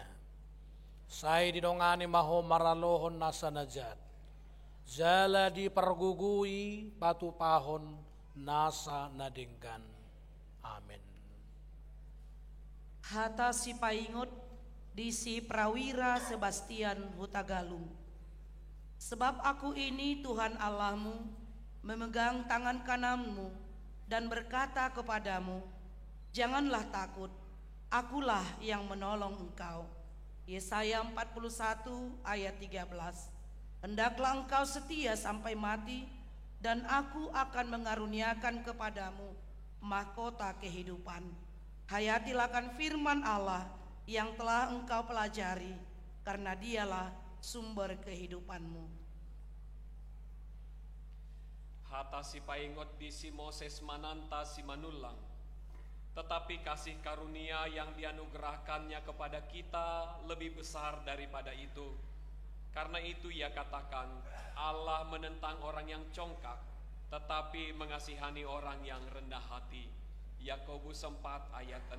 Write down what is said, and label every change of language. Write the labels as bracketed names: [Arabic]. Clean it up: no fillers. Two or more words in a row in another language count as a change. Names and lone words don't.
[Batak Toba] Sai didongani maho maralohon nasa najat. Jala dipergugui patupahon nasa nadingkan. Amin. Hatasi paingot di si Prawira Sebastian Hutagalung. [Indonesian] Sebab aku ini Tuhan Allahmu, memegang tangan kananmu dan berkata kepadamu, janganlah takut, akulah yang menolong engkau. Yesaya 41 ayat 13. Hendaklah engkau setia sampai mati, dan aku akan mengaruniakan kepadamu mahkota kehidupan. Hayatilah akan firman Allah yang telah engkau pelajari, karena dialah sumber kehidupanmu. [Batak Toba] Hatasi paingot di si Moses Mananta Simanulang. [Indonesian] Tetapi kasih karunia yang dianugerahkannya kepada kita lebih besar daripada itu. Karena itu ia katakan, Allah menentang orang yang congkak, tetapi mengasihani orang yang rendah hati. Yakobus 4 ayat 6.